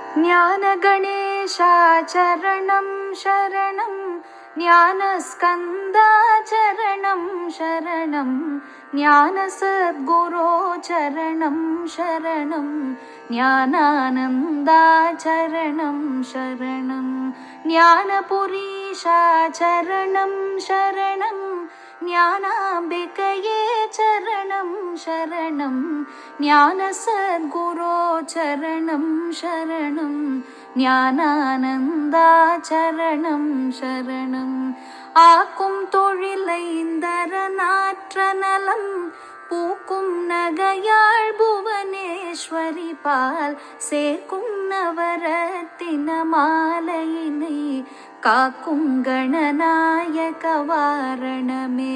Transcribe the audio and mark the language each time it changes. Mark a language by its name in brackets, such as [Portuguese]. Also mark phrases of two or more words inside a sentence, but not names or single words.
[Sanskrit] ज्ञानगणेशाचरणं शरणं ज्ञानस्कन्दाचरणं शरणं ज्ञानसद्गुरो चरणं शरणं ज्ञानानन्दाचरणं शरणं ज्ञानपुरीशाचरणं शरणं ज्ञानाम्बिकये चरणं शरणं ज्ञानसद्गुरो चरणं शरणं ज्ञानानन्दाचरणं शरणं. [Tamil] ஆக்கும் தொழிலை இந்தரநாற்ற நலம் பூக்கும் நகையாள் புவனேஸ்வரி பால் சேர்க்கும் நவரத்தின மாலையினை காக்கும் கணநாயக வாரணமே.